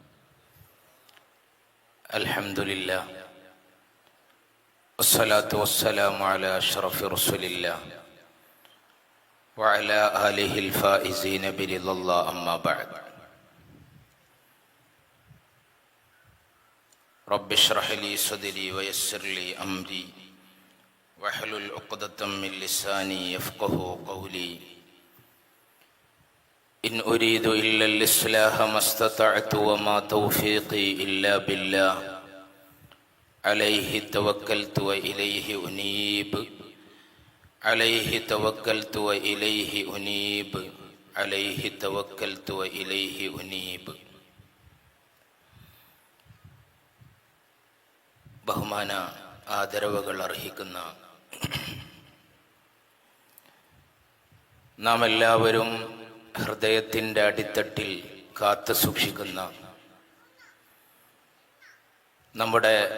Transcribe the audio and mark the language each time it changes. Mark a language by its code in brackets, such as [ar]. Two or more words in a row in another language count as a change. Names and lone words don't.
[ar] الحمد لله والصلاة والسلام على أشرف رسول الله وعلى آله الفائزين برضا الله أما بعد. رب اشرح لي صدري ويسر لي أمري واحلل عقدة من لساني يفقهوا قولي. إن أريد إلا الإصلاح ما استطعت وما توفيقي إلا بالله عليه توكلت وإليه أنيب عليه توكلت وإليه أنيب عليه توكلت وإليه أنيب. [ml] ബഹുമാന ആദരവുകൾ അർഹിക്കുന്ന നാം എല്ലാവരും ഹൃദയത്തിൻ്റെ അടിത്തട്ടിൽ കാത്തു സൂക്ഷിക്കുന്ന നമ്മുടെ